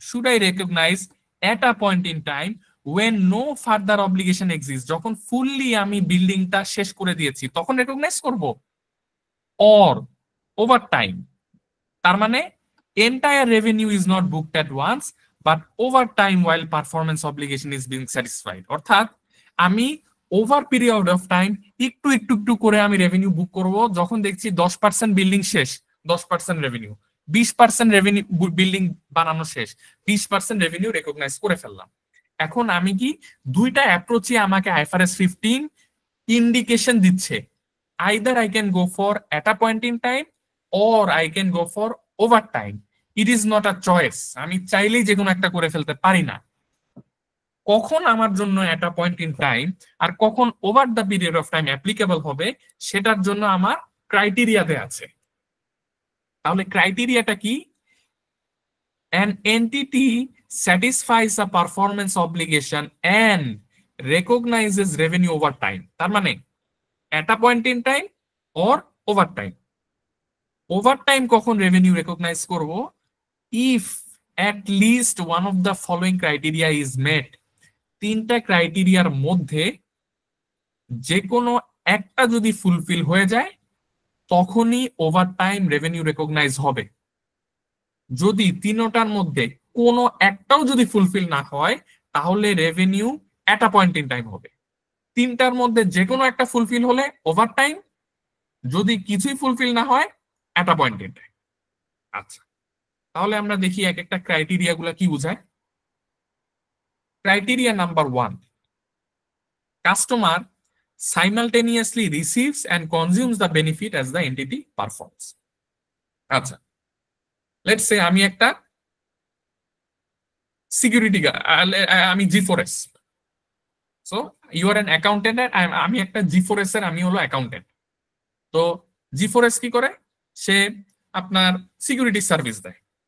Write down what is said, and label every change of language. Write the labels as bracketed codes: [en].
[en] Should I recognize at a point in time when no further obligation exists? [bn] যখন fully আমি বিল্ডিংটা শেষ করে দিয়েছি তখন রেকগনাইজ করব, [en] or over time? [bn] তার মানে [en] entire revenue is not booked at once but over time while performance obligation is being satisfied. [bn] অর্থাৎ আমি ওভার পিরিয়ড অফ টাইম একটু একটু একটু করে আমি রেভিনিউ বুক করব। যখন দেখছি 10% বিল্ডিং শেষ, 10% রেভিনিউ, 20% রেভিনিউ বিল্ডিং বানানো শেষ, 20% রেভিনিউ রেকগনাইজ করে ফেললাম। এখন আমি কি দুইটা অ্যাপ্রোচে আমাকে IFRS 15 ইন্ডিকেশন দিচ্ছে, [en] Either I can go for at a point in time or I can go for over time. It is not a choice, [bn] আমি চাইলেই যে কোনো একটা করে ফেলতে পারি না। কখন আমার জন্য এট আ পয়েন্ট ইন টাইম আর কখন over the period of time applicable হবে সেটার জন্য আমার ক্রাইটেরিয়াতে আছে। তাহলে ক্রাইটেরিয়াটা কি? [en] An entity satisfies a performance obligation and recognizes revenue over time. [bn] তার মানে [en] at a point in time or over time. Over time কখন revenue recognize করব? If at least one of the following criteria is met. [bn] তিনটা ক্রাইটেরিয়ার মধ্যে যে কোনো একটা যদি ফুলফিল হয়ে যায় তখনই ওভার টাইম রেভিনিউ রেকগনাইজ হবে। যদি তিনটার মধ্যে কোনো একটাও যদি ফুলফিল না হয় তাহলে revenue at a point in time হবে। তিনটার মধ্যে যে কোনো একটা ফুলফিল হলে ওভার টাইম, যদি কিছুই ফুলফিল না হয় এট আ পয়েন্ট ইন টাইম। আচ্ছা, তাহলে আমরা দেখি এক একটা ক্রাইটেরিয়া গুলা কি বোঝায়। [en] Criteria number 1, customer simultaneously receives and consumes the benefit as the entity performs. [bn] আচ্ছা, লেটস সে আমি একটা সিকিউরিটি, আমি G4S, [en] so you are an accountant, [bn] আমি একটা G4S এর আমি হলো অ্যাকাউন্টেন্ট। তো G4S কি করে? সে আপনার সিকিউরিটি সার্ভিস দেয়।